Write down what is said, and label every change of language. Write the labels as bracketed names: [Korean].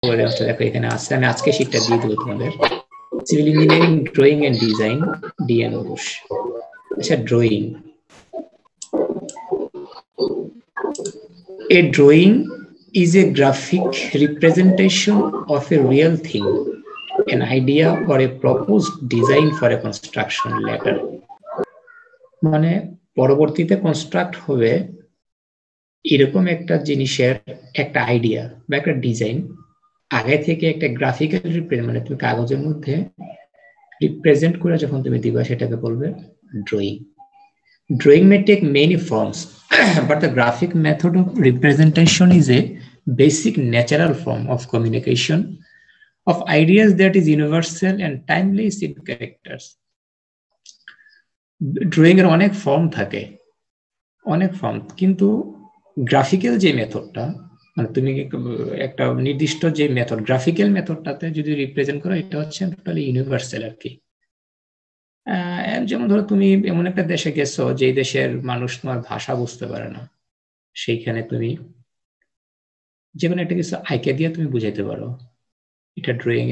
[Bangla] জিনিসটা দেখো এখানে আছে, আমি আজকে শীটটা দিয়ে দেবো তোমাদের। Civil engineering drawing end design, DNA Ghosh. [English] আচ্ছা, drawing, a drawing is a graphic representation of a real thing, an idea or a proposed design for a construction later. [Bangla] মানে পরবর্তীতে কনস্ট্রাক্ট হবে এরকম একটা জিনিসের একটা আইডিয়া বা একটা ডিজাইন, আগে থেকে একটা গ্রাফিক্যাল রিপ্রেজেন্ট, মানে তুমি কাগজের মধ্যে রিপ্রেজেন্ট করে যখন তুমি দিবা সেটাকে বলবে drawing. [English] Drawing may take many forms, but the graphic method of representation is a basic natural form of communication of ideas that is universal and timeless in characters. [Bangla] Drawing এর অনেক ফর্ম থাকে, অনেক ফর্ম, কিন্তু graphical যে মেথডটা, মানে তুমি একটা নির্দিষ্ট যে মেথড, গ্রাফিক্যাল মেথডটাতে যদি রিপ্রেজেন্ট করো, এটা হচ্ছে টোটালি ইউনিভার্সাল আর কি। যেমন ধরো তুমি এমন একটা দেশে গেছো যে দেশের মানুষ তোমার ভাষা বুঝতে পারে না, সেইখানে তুমি যে কোনো একটা কিছু আইকে দিয়ে তুমি বুঝাইতে পারো, এটা ড্রয়িং।